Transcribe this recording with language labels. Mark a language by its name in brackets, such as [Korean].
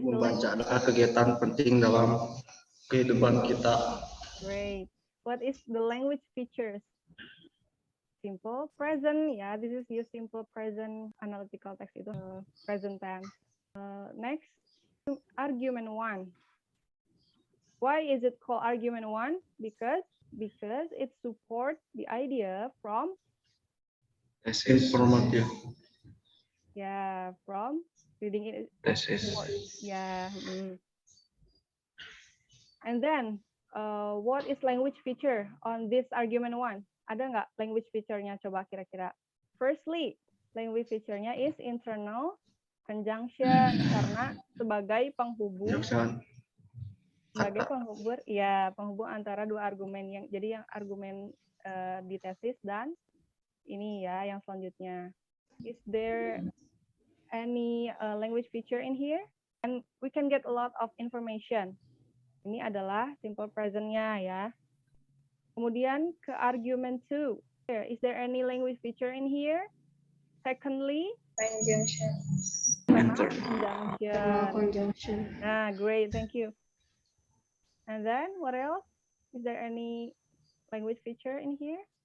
[Indonesian] Membaca adalah kegiatan penting dalam kehidupan kita. [English] Great. What is the language features? Simple present, yeah. This is your simple present analytical text itu present tense. Next, argument 1. Why is it called argument 1? Because it supports the idea from [Indonesian] Informatif. [English] Yeah, from reading it. Thesis. Yeah. And then, what is language feature on this argument 1? [Indonesian] Ada nggak language feature-nya? Coba kira-kira. Firstly, language feature-nya is internal conjunction karena sebagai penghubung. Sebagai penghubung, ya penghubung antara dua argumen yang jadi yang argumen di tesis dan ini ya yang selanjutnya. [English] Is there any language feature in here? And we can get a lot of information. [Indonesian] Ini adalah simple present-nya ya. Kemudian ke argument 2. [English] Is there any language feature in here? Secondly, Conjunction. Conjunction. Ah, great, thank you. And then what else? Is there any language feature in here?